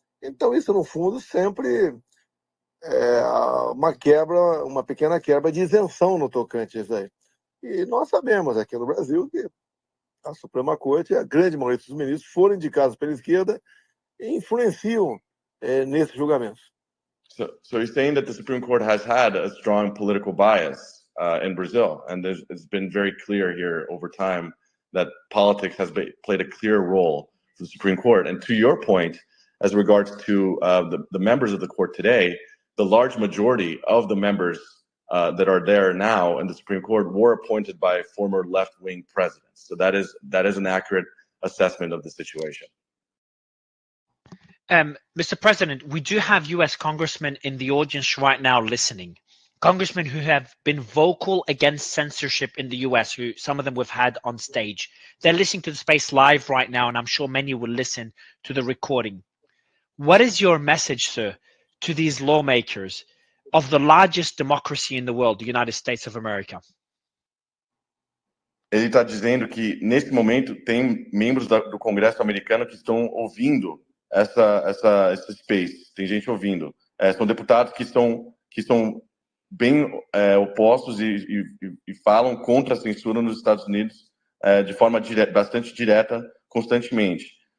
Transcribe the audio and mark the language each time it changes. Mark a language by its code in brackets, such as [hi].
[pt] Então, isso, no fundo, sempre uma pequena quebra de isenção no tocante a isso aí. E nós sabemos aqui no Brasil que a Suprema Corte, a grande maioria dos ministros foram indicados pela esquerda e influenciam nesses julgamentos. [en] So you're saying that the Supreme Court has had a strong political bias in Brazil, and it's been very clear here over time that politics has played a clear role for the Supreme Court. And to your point, as regards to the members of the court today, the large majority of the members that are there now in the Supreme Court were appointed by former left-wing presidents. So that is an accurate assessment of the situation. Mr. President, we do have US congressmen in the audience right now listening. Congressmen who have been vocal against censorship in the US, who some of them we've had on stage. They're listening to the space live right now, and I'm sure many will listen to the recording. What is your message, sir, to these lawmakers of the largest democracy in the world, the United States of America? [pt] Ele está dizendo que, nesse momento, tem membros do Congresso americano que estão ouvindo esse space. Tem gente ouvindo. São deputados que são bem opostos e falam contra a censura nos Estados Unidos de forma bastante direta, constantemente.